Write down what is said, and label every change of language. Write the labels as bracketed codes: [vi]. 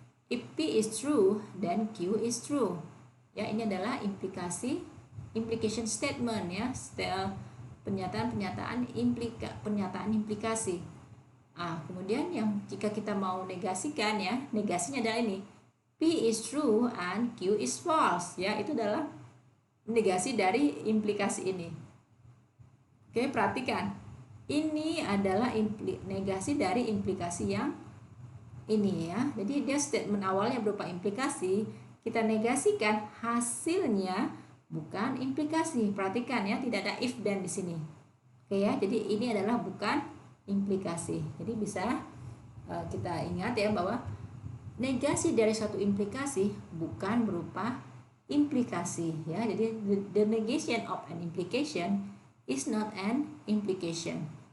[en] If P is true, then Q is true. [id] Ya, ini adalah implication statement ya, pernyataan implikasi. Kemudian yang jika kita mau negasikan ya, negasinya adalah ini. [en] P is true and Q is false. [id] Ya, itu adalah negasi dari implikasi ini. Oke, perhatikan. Ini adalah negasi dari implikasi yang ini ya. Jadi dia statement awalnya berupa implikasi, kita negasikan hasilnya bukan implikasi. Perhatikan ya, tidak ada if then di sini. Oke ya, jadi ini adalah bukan implikasi. Jadi bisa kita ingat ya bahwa negasi dari suatu implikasi bukan berupa implikasi ya. [en] Jadi the negation of an implication is not an implication.